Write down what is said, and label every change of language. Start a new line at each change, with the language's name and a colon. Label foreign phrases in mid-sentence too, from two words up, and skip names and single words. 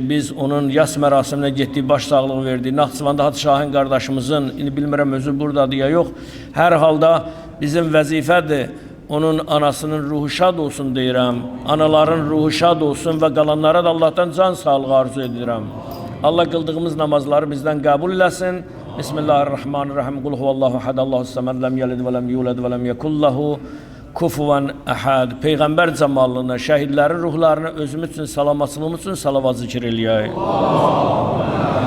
Azerbaijani: Biz onun yas mərasiminə getdik, baş sağlığı verdik. Naxçıvanda Hacı Şahin qardaşımızın, indi bilmirəm özü buradadır ya yox, hər halda bizim vəzifədir. Onun anasının ruhu şad olsun deyirəm. Anaların ruhu şad olsun və qalanlara da Allah'tan can sağlığı arzu edirəm. Allah qıldığımız namazları bizdən qəbul eləsin.
Arabic: بسم الله الرحمن الرحيم. قل هو الله أحد الله الصمد لم يلد ولم يولد ولم يكن له كفوا أحد.
Azerbaijani: Peyğəmbər cəmalına, şəhidlərin ruhlarına, özümüz üçün, salamatçılığımız üçün salavat zikr eləyək.